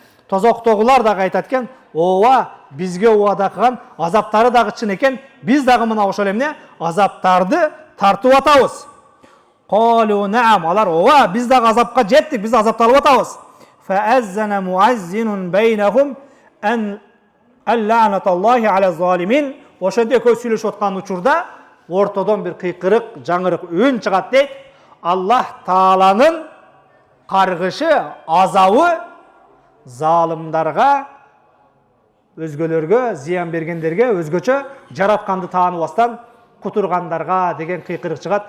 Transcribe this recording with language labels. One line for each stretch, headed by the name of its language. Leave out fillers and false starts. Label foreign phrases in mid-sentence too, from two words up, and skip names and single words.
Kyrgyz: тозоктогулар дагы айтат экен, ооба бизге убада кылган азаптары дагы чын экен, биз дагы мына ошол эмне азаптарды тартып атабыз.
Arabic: قالوا نعم,
Kyrgyz: алар ооба биз дагы азапка жеттик, биз азапталып атабыз.
Arabic: فأذن مؤذن بينهم أن لعنة الله على الظالمين.
Kyrgyz: Ошондо экөө сүйлөшүп аткан учурда ортодон бир кыйкырык, жаңырык үн чыгат дейт. Аллах Тааланын каргышы, азабы залымдарга, өзгөлөргө, зыян бергендерге, өзгөчө жаратканды тааныбастан кутургандарга деген кыйкырык чыгат.